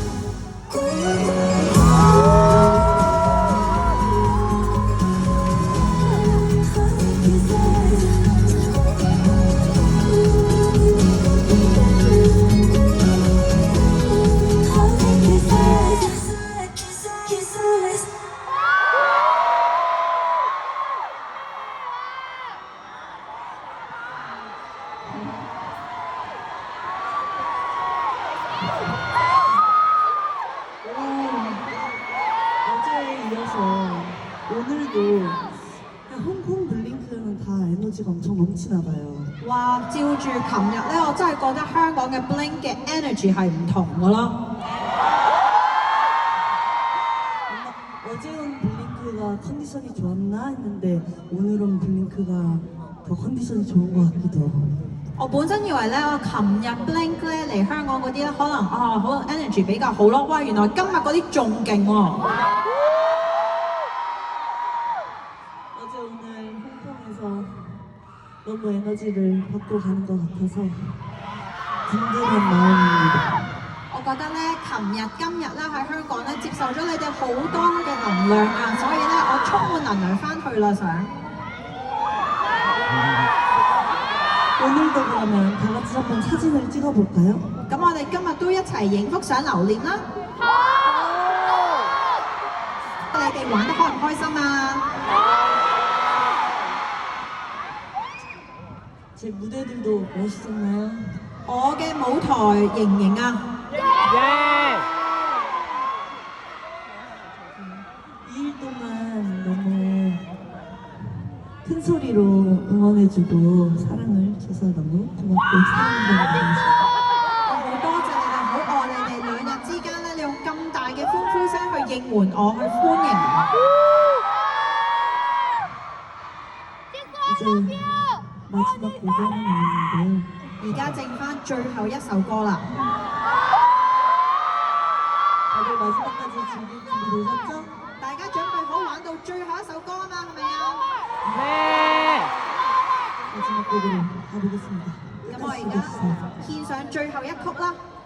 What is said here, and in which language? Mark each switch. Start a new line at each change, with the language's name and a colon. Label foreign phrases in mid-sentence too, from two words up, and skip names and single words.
English: Hugs and kisses.
Korean: 어제에 이어서 오늘도 홍콩 블링크는 다 에너지가 엄청 넘치나 봐요.
Cantonese: 哇！照住琴日咧，我真係覺得香港嘅 Blink 嘅 energy 係唔同噶咯。
Korean: 어제는 블링크가 컨디션이 좋았나 했는데 오늘은 블링크가 더 컨디션이 좋은 것 같기도 하고.
Cantonese: 我本身以為咧，我琴日 Blink 咧嚟香港嗰啲咧，可能 energy 比較好咯。哇！原來今日嗰啲仲勁喎。
Korean: 어제 오늘 홍콩에서 너무 에너지를 받고 가는 것 같아서 든든한 마음입니다.
Cantonese: 我覺得咧，琴日今日咧喺香港咧接受咗你哋好多嘅能量啊，所以咧我充滿能量翻去啦，想。
Korean: 오늘도 그러면 다 같이 한번 사진을 찍어볼까요?
Cantonese: 咁我哋今日都一齊影幅相留念啦。你哋玩得開唔開心啊？
Korean: 제 무대들도 멋있었나요?
Cantonese: 我嘅舞台型唔型啊？
Korean: 2일 동안 너무 큰 소리로 응원해주고 사랑을 줘서 너무 고맙고 사랑한다고
Cantonese: 我好多謝你哋，好愛你哋。2日之間咧，你用咁大嘅歡呼聲去應援我，去歡迎我。
Korean: 이제 마지막 무대는 있는데
Cantonese: 而家剩翻最後一首歌啦。
Korean: 다들 마지막까지 즐길 준비 되셨죠?
Cantonese: 大家準備好玩到最後一首歌啊嘛，係咪啊？
Korean: 마지막 곡으로 가보겠습니다.
Cantonese: 咁我
Korean: 끝까지
Cantonese: 而家
Korean: 즐겨주세요.
Cantonese: 獻上最後一曲啦。